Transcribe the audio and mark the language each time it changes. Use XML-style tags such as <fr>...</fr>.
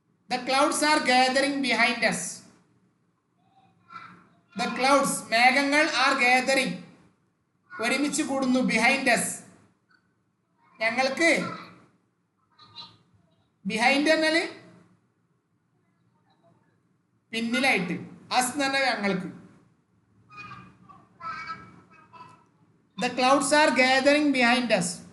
<en>The clouds are gathering behind us. The clouds,</en> <ml>മേഘങ്ങൾ</ml> <en>are gathering,</en> <ml>ഒരുമിച്ച് കൂടുന്നു.</ml> <en>behind us,</en> <ml>ഞങ്ങൾക്ക്. behind എന്നാല് പിന്നിലായിട്ട്, us എന്ന് പറഞ്ഞാൽ ഞങ്ങൾക്ക്.</ml> <en>The clouds are gathering behind us.</en>